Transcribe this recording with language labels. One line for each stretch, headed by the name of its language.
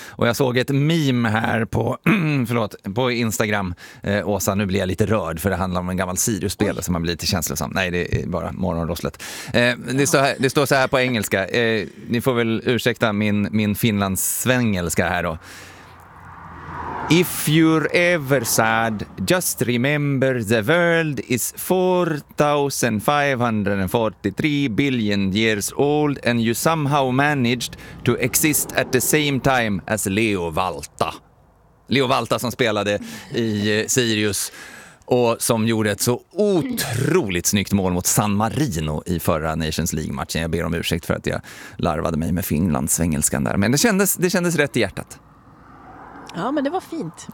Swedish: Och jag såg ett meme här på förlåt, på Instagram. Åsa, nu blir jag lite rörd för det handlar om en gammal Sirius-spelare som man blir lite känslosam. Nej, det är bara morgonrosslet. Det står så här på engelska. Ni får väl ursäkta min finlandssvengelska här då.
English: If you're ever sad, just remember the world is 4,543 billion years old and you somehow managed to exist at the same time as Leo Valta.
Swedish: Leo Valta som spelade i Sirius och som gjorde ett så otroligt snyggt mål mot San Marino i förra Nations League-matchen. Jag ber om ursäkt för att jag larvade mig med finlandssvängelskan där, men det kändes rätt i hjärtat. Ja, men det var fint.